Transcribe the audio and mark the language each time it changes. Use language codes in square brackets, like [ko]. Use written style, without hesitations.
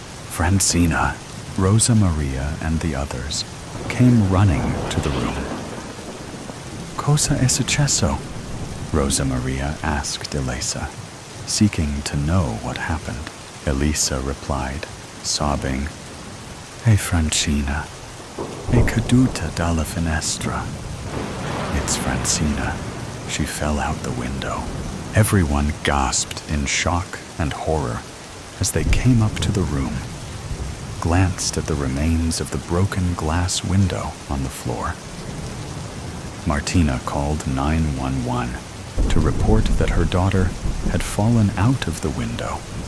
[en] Francina, Rosa Maria, and the others came running to the room. [it] "Cosa è successo?" [en] Rosa Maria asked Elisa, seeking to know what happened. Elisa replied, sobbing, [it] "È Francina. È caduta dalla finestra." [en] It's Francina. She fell out the window. Everyone gasped in shock and horror as they came up to the room, glanced at the remains of the broken glass window on the floor. Martina called 911 to report that her daughter had fallen out of the window.